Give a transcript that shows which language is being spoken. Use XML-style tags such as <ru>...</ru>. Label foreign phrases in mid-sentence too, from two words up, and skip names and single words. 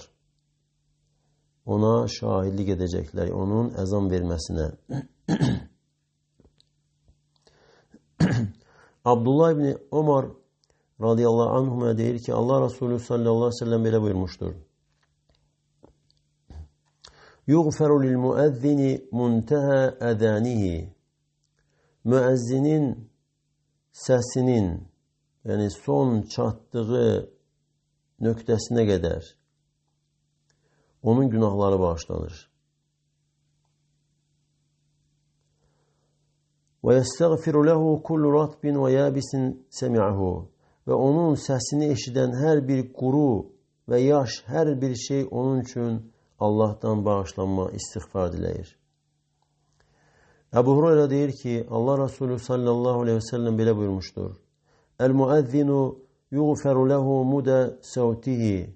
<az>Ona şahidlik edəcəklər, onun əzan verməsinə. Abdullah ibn Ömər</az> <ar>رضي الله عنهما</ar> <az>deyir ki, Allah Resulü</az> <ar>صلى الله عليه وسلم</ar> <az>belə buyurmuşdur.</az> <ar>يُغْفَرُ لِلْمُؤَذِّنِ مُنْتَهَا أَذَانِهِ.</ar> <az>Müəzzinin səsinin, yəni son çatdığı nöqtəsinə qədər onun günahları bağışlanır.</az> <ar>وَيَسْتَغْفِرُ لَهُ كُلُّ رَطْبٍ وَيَابِسٍ سَمِعَهُ.</ar> <az>Və onun səsini eşidən hər bir quru və yaş, hər bir şey onun üçün Allah'tan bağışlanma, istiğfar diləyir. Ebu Hureyre deyir ki, Allah Resulü</az> <ar>صلى الله عليه وسلم</ar> <az>belə buyurmuşdur.</az> <ar>المؤذن يغفر له مد صوته.</ar>